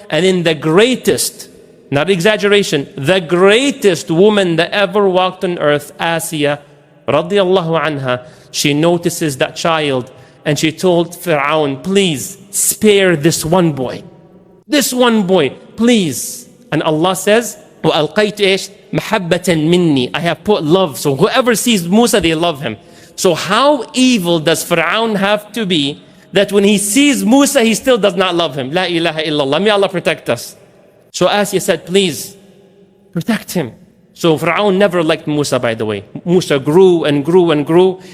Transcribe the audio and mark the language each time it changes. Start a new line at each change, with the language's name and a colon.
English: And in the greatest, not exaggeration, the greatest woman that ever walked on earth, Asiya, radiyallahu anha, she notices that child and she told Pharaoh, please spare this one boy. This one boy, please. And Allah says,
Arabic: وَأَلْقَيْتُ إِيش مَحَبَّةً مِنِّي.
English: I have put love. So whoever sees Musa, they love him. So how evil does Pharaoh have to be that when he sees Musa, he still does not love him? La ilaha illallah. May Allah protect us. So Asiya said, please protect him. So Pharaoh never liked Musa, by the way. Musa grew and grew and grew.